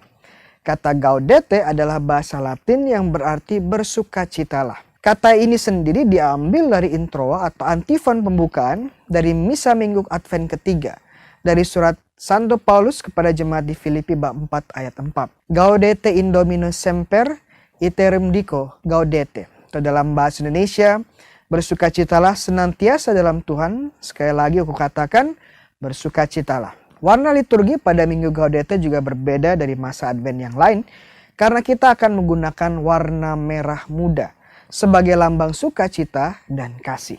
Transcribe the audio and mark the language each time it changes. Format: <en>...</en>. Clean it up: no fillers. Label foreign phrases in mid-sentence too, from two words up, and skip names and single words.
<id>Kata Gaudete adalah bahasa Latin yang berarti bersukacitalah. Kata ini sendiri diambil dari introa atau antifon pembukaan dari Misa Minggu Advent ketiga dari surat Santo Paulus kepada jemaat di Filipi bab 4 ayat 4.</id> <la>Gaudete in Domino semper iterum dico gaudete.</la> <id>Atau dalam bahasa Indonesia, bersukacitalah senantiasa dalam Tuhan. Sekali lagi aku katakan, bersukacitalah. Warna liturgi pada Minggu Gaudete juga berbeda dari masa Advent yang lain karena kita akan menggunakan warna merah muda sebagai lambang sukacita dan kasih.</id>